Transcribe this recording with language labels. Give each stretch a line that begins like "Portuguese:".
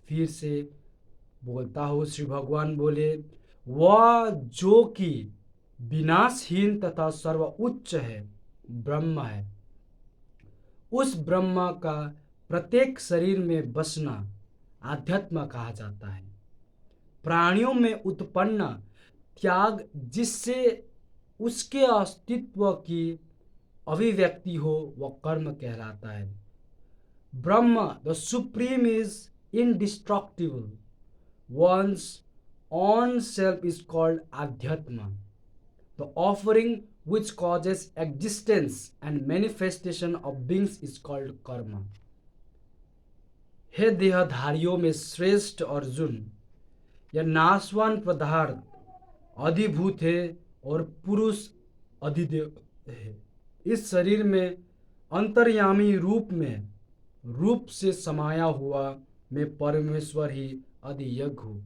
Hindi: फिर से बोलता हूँ, श्री भगवान बोले, वह जो कि विनाशहीन तथा सर्वोच्च है, ब्रह्म है, उस ब्रह्मा का प्रत्येक शरीर में बसना आध्यात्म कहा जाता है। प्राणियों में उत्पन्न त्याग जिससे उसके अस्तित्व की अभिव्यक्ति हो, वह कर्म कहलाता है।
English: Brahman the supreme is indestructible. One's own self is called Adhyatma. The offering which causes existence and manifestation of beings is called Karma.
Hindi: हे देहधारियों में श्रेष्ठ अर्जुन, यह नाशवान पदार्थ अधिभूत है और पुरुष अधिदेव है। इस शरीर में अंतर्यामी रूप से समाया हुआ मैं परमेश्वर ही अधियज्ञ हूँ।